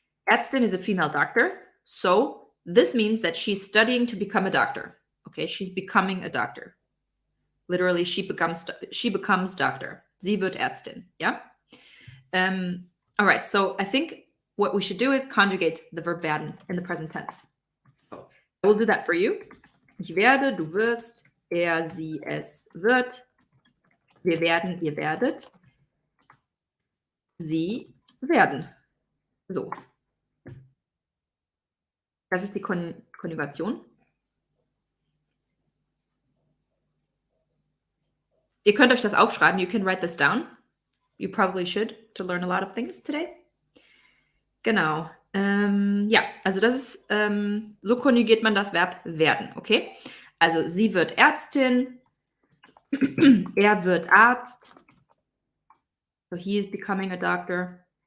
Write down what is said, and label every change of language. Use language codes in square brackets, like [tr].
[en] Ärztin is a female doctor. So this means that she's studying to become a doctor. Okay, she's becoming a doctor. Literally, she becomes doctor. [de] Sie wird Ärztin. [en] Yeah. All right. So I think what we should do is conjugate the verb werden in the present tense. So I will do that for you. [de] Ich werde, du wirst, er, sie, es wird. Wir werden, ihr werdet. Sie werden. So. Das ist die Konjugation. Ihr könnt euch das aufschreiben. [en] You can write this down. You probably should to learn a lot of things today. [de] Genau. Ja, also das ist, so konjugiert man das Verb werden, okay? Also sie wird Ärztin, er wird Arzt. [en] So he is becoming a doctor.